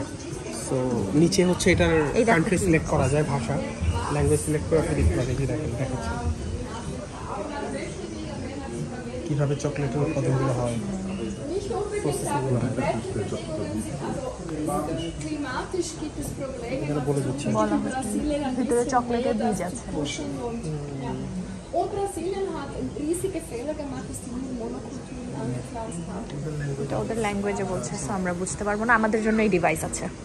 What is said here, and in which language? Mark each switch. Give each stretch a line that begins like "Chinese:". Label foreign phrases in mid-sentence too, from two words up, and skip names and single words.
Bangla: তো নিচে হচ্ছে এটার কান্ট্রি সিলেক্ট করা যায়, ভাষা, ল্যাঙ্গুয়েজ সিলেক্ট করে আপনি দেখতে পাবেন। দেখেন, দেখাচ্ছে কীভাবে চকলেটের উৎপাদনগুলো হয়, প্রসেসিংগুলো হয়।
German: Klimatisch gibt es Probleme.
Bangla: এখানে বলে দিচ্ছে বলা হচ্ছে ভেতরে চকলেটের বীজ আছে।
German: Ja. Und Brasilien hat riesige Fehler gemacht, dass die nur Monokulturen angepflanzt haben.
Bangla: এটা ওদের ল্যাঙ্গুয়েজে বলছে, সো আমরা বুঝতে পারবো না। আমাদের জন্য এই ডিভাইস আছে।